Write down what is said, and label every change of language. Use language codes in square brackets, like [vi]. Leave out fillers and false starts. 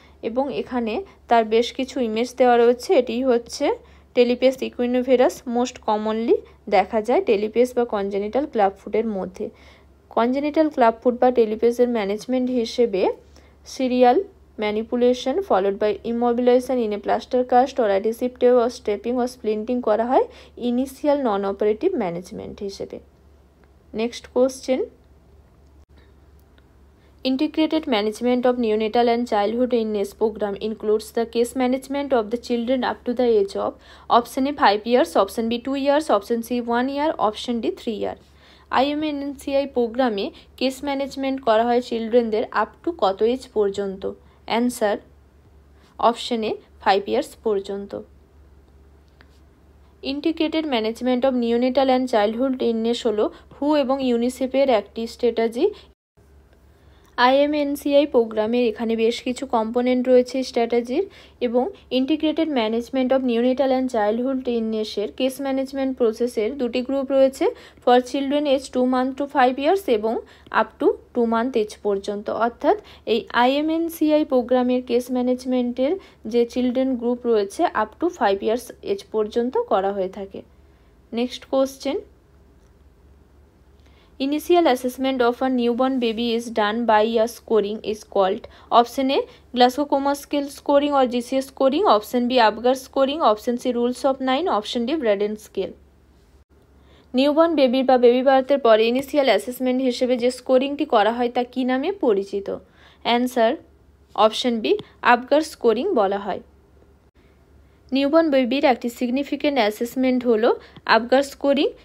[bn] এবং এখানে তার বেশ কিছু ইমেজ দেওয়া রয়েছে। এটি হচ্ছে টেলিপেজ ইকুইনিফেরাস, মোস্ট কমনলি দেখা যায় টেলিপেজ বা কনজেনিটাল ক্লাব ফুটের মধ্যে। কনজেনিটাল ক্লাব ফুট বা টেলিপেজের ম্যানেজমেন্ট হিসেবে serial manipulation [en] followed by immobilization in a plaster cast or adhesive tape or strapping or splinting [bn] করা হয় ইনিশিয়াল নন অপারেটিভ ম্যানেজমেন্ট হিসেবে। [en] Next question, Integrated management of neonatal and childhood illness program includes the case management of the children up to the age of option A 5 years, option B 2 years, option C 1 year, option D 3 year। [bn] IMNCI প্রোগ্রামে case management করা হয় চিলড্রেনদের up to কত age পর্যন্ত? [en] Answer option A 5 years পর্যন্ত। [bn] Integrated management of neonatal and childhood illness হলো হু এবং ইউনিসেফের একটি স্ট্র্যাটেজি। IMNCI প্রোগ্রামের এখানে বেশ কিছু কম্পোনেন্ট রয়েছে স্ট্র্যাটেজির, এবং integrated management of neonatal and childhood ইলনেসের case management প্রসেসের দুটি গ্রুপ রয়েছে, [en] for children age 2 months to 5 years [bn] এবং আপ টু 2 months এজ পর্যন্ত। অর্থাৎ এই IMNCI প্রোগ্রামের কেস ম্যানেজমেন্টের যে চিলড্রেন গ্রুপ রয়েছে আপ টু 5 years এজ পর্যন্ত করা হয়ে থাকে। [en] Next question, Initial assessment of a newborn baby is done by a scoring is called option A Glasgow-Coma scale scoring or GCS scoring, option B Apgar scoring, option C rules of 9, option D Braden scale। [bn] Newborn baby বা baby বার্থের পরে initial assessment হিসেবে যে স্কোরিংটি করা হয় তা কী নামে পরিচিত? Answer option B আপগার scoring বলা হয়। নিউবর্ন বেবির একটি সিগনিফিক্যান্ট অ্যাসেসমেন্ট হলো আপগার স্কোরিং।